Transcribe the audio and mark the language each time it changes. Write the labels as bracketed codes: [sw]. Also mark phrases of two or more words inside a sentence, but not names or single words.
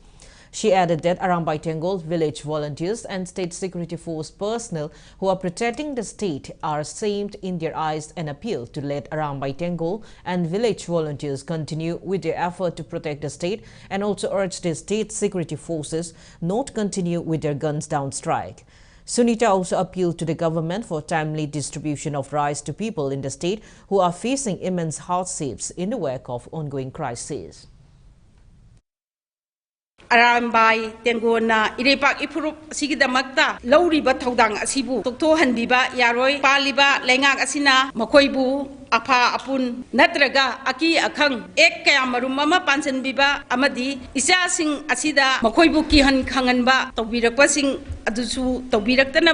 [en] She added that Arambai Tengol village volunteers and state security force personnel who are protecting the state are shamed in their eyes and appeal to let Arambai Tengol and village volunteers continue with their effort to protect the state and also urge the state security forces not continue with their guns down strike. Sunita also appealed to the government for timely distribution of rice to people in the state who are facing immense hardships in the wake of ongoing crises. [mni] Arambai Tengona Irepak Ipurup Sigidamakta Lauriba Todang Asibu Tokto Hanbiba Yaroi Paliba Lengak Asina Makoibu Apa Apun Natraga Aki Akang Ek Kayamarum Mama Pansan Biba Amadi Isa Sing Asida Makoibu Kihan Kanganba Tobirapa Sing Adusu Tobirakana